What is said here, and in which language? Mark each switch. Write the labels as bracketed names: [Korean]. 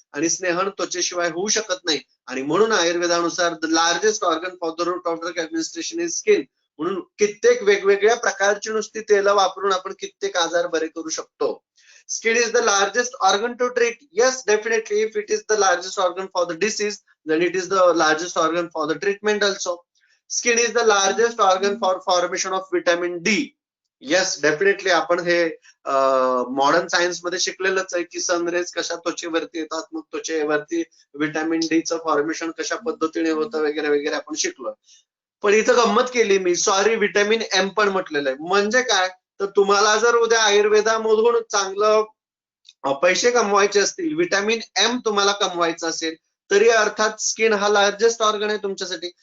[Marathi] आणि स्नेहन त्वचेशिवाय होऊ शकत नाही. आणि म्हणून आयुर्वेदानुसार [English] The largest organ for the route of drug administration is skin. [Marathi] म्हणून कित्येक वेगवेगळ्या प्रकारची नुसती तेल वापरून आपण कित्येक आजार बरे करू शकतो. [English] Skin is the largest organ to treat. Yes, definitely if it is the largest organ for the disease then it is the largest organ for the treatment also. Skin is the largest organ for formation of vitamin D. [Marathi] Yes, definitely आपण हे modern science मध्ये शिकलेलंच आहे की sun rays कशा त्वचेवरती येतात, मग त्वचेवरती vitamin डीचं formation कशा पद्धतीने होतं वगैरे वगैरे आपण शिकलो. पण इथं गंमत केली मी, सॉरी व्हिटॅमिन एम पण म्हटलेलं आहे. म्हणजे काय, तर तुम्हाला जर उद्या आयुर्वेदामधून चांगलं पैसे कमवायचे असतील, व्हिटॅमिन एम तुम्हाला कमवायचं असेल तरी अर्थात स्किन हा लार्जेस्ट ऑर्गन आहे तुमच्यासाठी.